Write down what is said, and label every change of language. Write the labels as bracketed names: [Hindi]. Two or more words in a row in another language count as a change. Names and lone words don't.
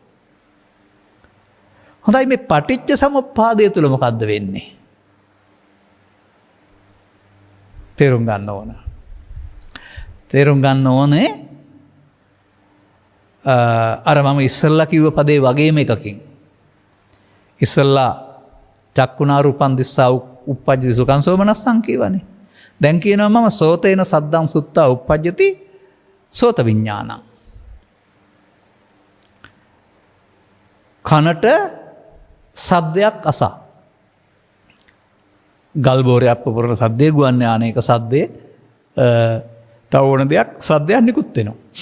[Sinhala] හොඳයි මේ පටිච්ච සමුප්පාදය තුළ මොකද්ද වෙන්නේ? තේරුම් ගන්න ඕන. තේරුම් ගන්න ඕනේ අර මම ඉස්සල්ලා කිව්ව පදේ වගේම එකකින්. [Pali] ඉස්සල්ලා චක්කුණා රූපං දිස්සා උප්පජ්ජති සුඛං සෝමනස්සං කියවනේ. [Sinhala] දැන් කියනවා මම [Pali] සෝතේන සද්දං සුත්තා උප්පජ්ජති සෝත විඥානං. [Sinhala] කනට සද්දයක් අසා. ගල් බෝරයක් පුපුරන සද්දේ ගුවන් යානයක සද්දේ තව ඕන දෙයක් සද්දයක් නිකුත් වෙනවා.